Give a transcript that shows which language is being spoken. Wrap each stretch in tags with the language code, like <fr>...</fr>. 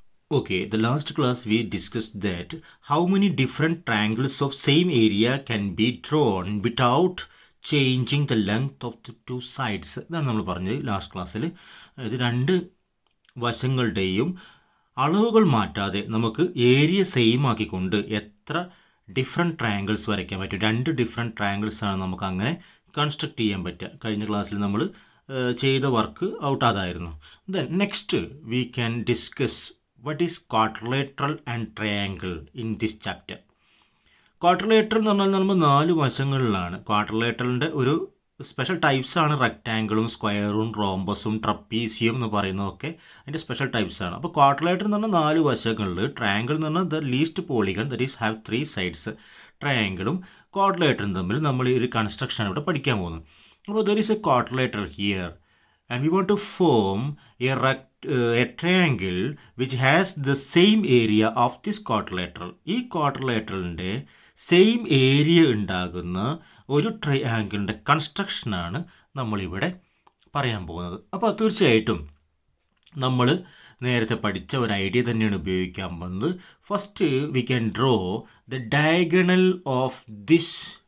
<en>Okay, the last class we discussed that how many different triangles of same area can be drawn without changing the length of the two sides.</en> <ml>ഇതാണ് നമ്മൾ പറഞ്ഞത് last ക്ലാസ്സിൽ. ഇത് രണ്ട് വശങ്ങളുടെയും അളവുകൾ മാറ്റാതെ നമുക്ക് ഏരിയ സെയിം ആക്കിക്കൊണ്ട് എത്ര ഡിഫറെൻറ്റ് ട്രയാങ്കിൾസ് വരയ്ക്കാൻ പറ്റും. രണ്ട് ഡിഫറെൻറ്റ് ട്രയാങ്കിൾസാണ് നമുക്ക് അങ്ങനെ കൺസ്ട്രക്ട് ചെയ്യാൻ പറ്റുക. കഴിഞ്ഞ ക്ലാസ്സിൽ നമ്മൾ ചെയ്ത വർക്ക് ഔട്ട് അതായിരുന്നു.</ml> <en>Then next we can discuss what is quadrilateral and triangle in this chapter.</en> <ml>Quadrilateral എന്ന് പറഞ്ഞാൽ നമ്മൾ 4 വശങ്ങളിലാണ്. ക്വാഡ്രിലേറ്ററലിൻ്റെ ഒരു സ്പെഷ്യൽ ടൈപ്സ് ആണ് റെക്റ്റാങ്കിളും സ്ക്വയറും റോംബസും ട്രപ്പീസിയം എന്ന് പറയുന്നതൊക്കെ അതിൻ്റെ സ്പെഷ്യൽ ടൈപ്സ് ആണ്. അപ്പോൾ ക്വാഡ്രിലേറ്റർ എന്ന് പറഞ്ഞാൽ 4 വശങ്ങളിൽ, ട്രയാങ്കിൾ എന്ന് പറഞ്ഞാൽ</ml> <en>The least polygon that is have 3 sides.</en> <ml>ട്രയാങ്കിളും ക്വാഡ്രിലേറ്ററും തമ്മിൽ നമ്മൾ ഈ ഒരു കൺസ്ട്രക്ഷൻ ഇവിടെ പഠിക്കാൻ പോകുന്നു.</ml> <en>അപ്പോൾ there is a quadrilateral here and we want to form a triangle which has the same area of this quadrilateral.</en> <ml>ഈ ക്വാഡ്രിലേറ്ററലിൻ്റെ സെയിം ഏരിയ ഉണ്ടാകുന്ന ഒരു ട്രയാങ്കിളിൻ്റെ കൺസ്ട്രക്ഷനാണ് നമ്മളിവിടെ പറയാൻ പോകുന്നത്. അപ്പോൾ തീർച്ചയായിട്ടും നമ്മൾ നേരത്തെ പഠിച്ച ഒരു ഐഡിയ തന്നെയാണ് ഉപയോഗിക്കാൻ പോകുന്നത്.</ml> <en>First we can draw the diagonal of this.</en>